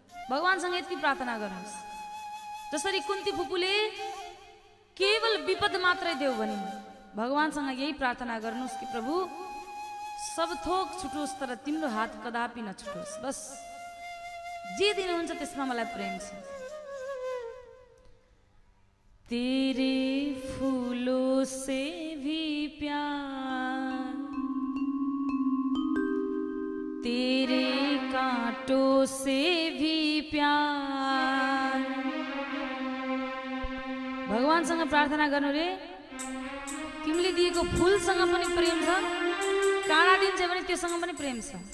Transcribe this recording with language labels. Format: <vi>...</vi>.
<ne>भगवानसँग यति प्रार्थना गर्नुहोस्, जसरी कुन्ती फुपूले केवल विपद मात्रै देऊ भनिन्, भगवानसँग यही प्रार्थना गर्नुहोस् कि प्रभु सब थोक छुटोस् तर तिम्रो हात कदापि नछुटोस्, बस जे दिनुहुन्छ त्यसमा मलाई प्रेम छ।</ne> <hi>तेरे फूलों से भी प्यार, तेरे कांटों से भी प्यार।</hi> <ne>भगवानसँग प्रार्थना गर्नु रे, तिमीले दिएको फूलसँग पनि प्रेम छ, काँडा दिन्छ भने त्योसँग पनि प्रेम छ।</ne>